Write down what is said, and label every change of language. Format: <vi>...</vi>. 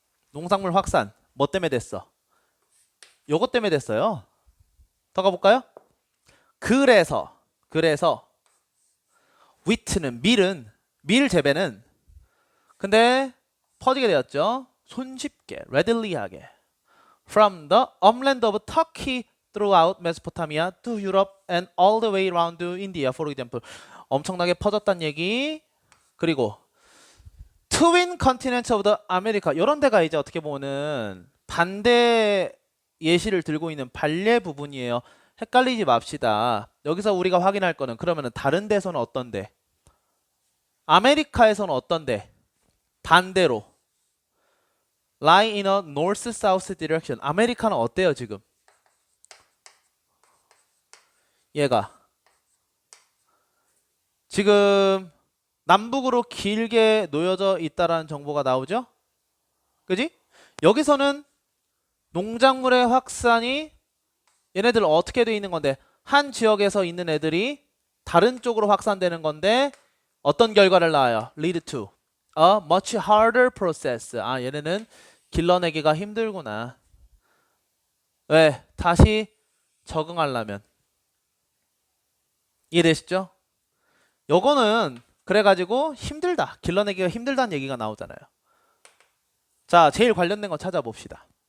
<ko>농작물 확산 뭐 때문에 됐어? 요것 때문에 됐어요. 더 가볼까요? 그래서 wheat는 밀 재배는 근데 퍼지게 되었죠. 손쉽게</ko> <en>readily하게 from the upland of Turkey throughout Mesopotamia to Europe and all the way around to India, for example.</en> <ko>엄청나게 퍼졌다는 얘기. 그리고</ko> <en>twin continents of the America.</en> <ko>이런 데가 이제 어떻게 보면은 반대 예시를 들고 있는 반례 부분이에요. 헷갈리지 맙시다. 여기서 우리가 확인할 거는 그러면은 다른 데서는 어떤데? 아메리카에서는 어떤데? 반대로</ko> <en>lie in a north-south direction.</en> <ko>아메리카는 어때요 지금? 얘가 지금 남북으로 길게 놓여져 있다라는 정보가 나오죠? 그지? 여기서는 농작물의 확산이 얘네들 어떻게 돼 있는 건데 한 지역에서 있는 애들이 다른 쪽으로 확산되는 건데 어떤 결과를 낳아요?</ko> <en>lead to a much harder process.</en> <ko>아, 얘네는 길러내기가 힘들구나. 왜? 다시 적응하려면. 이해되시죠? 요거는 그래가지고 힘들다. 길러내기가 힘들다는 얘기가 나오잖아요. 자, 제일 관련된 거 찾아봅시다.</ko>